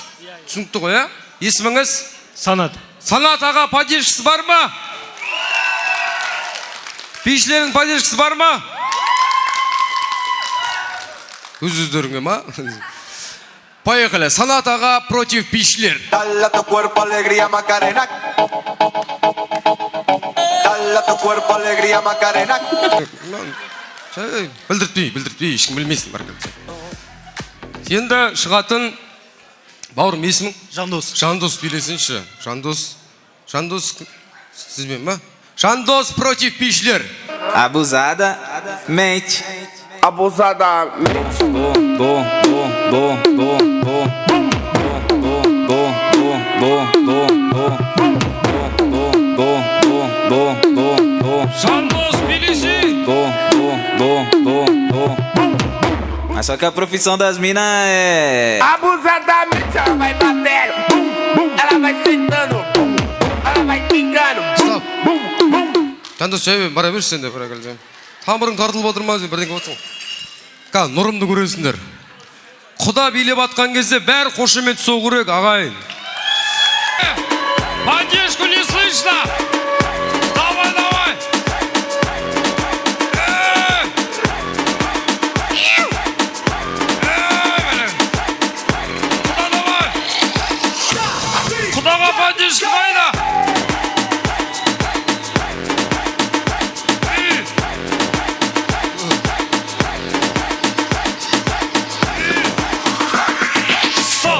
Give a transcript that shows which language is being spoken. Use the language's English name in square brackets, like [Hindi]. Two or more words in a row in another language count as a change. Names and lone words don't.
[Kazakh] Түсінікті ғой, а? Есіміңіз? Санат. Санат аға, поддержкасы бар ма? Бишілердің поддержкасы бар ма? Өз-өздеріңе ма? Поехали. Санат аға против бишілер. [Spanish] Dale a tu cuerpo alegría Macarena. Dale a tu cuerpo alegría Macarena. [Kazakh] Білдіртпей, ешкім білмейсің. Енді шығатын бауырым, есімің? Жандос. Жандос билесінші. Жандос сізбен ма? Жандос против бишілер. [Portuguese] Abusada, mente. Abusada. [Kazakh] Жандос билесін. [Portuguese] Mas só que a profissão das minas é. Abusadamente ela vai batendo. Ela vai sentando. Ela vai pingando. [Kazakh] Стоп. Жандос жай бара берші сен де бір әкелден. Тамырың тартылып отырмаз деп бірдеңе отырсың. Қазір нұрымды көресіңдер. Құда билеп атқан кезде бәрі қошемет соғу керек, ағайын. [Russian] Поддержку не слышно. Давай. [Kazakh] Құдаға поддержка қайда? Стоп!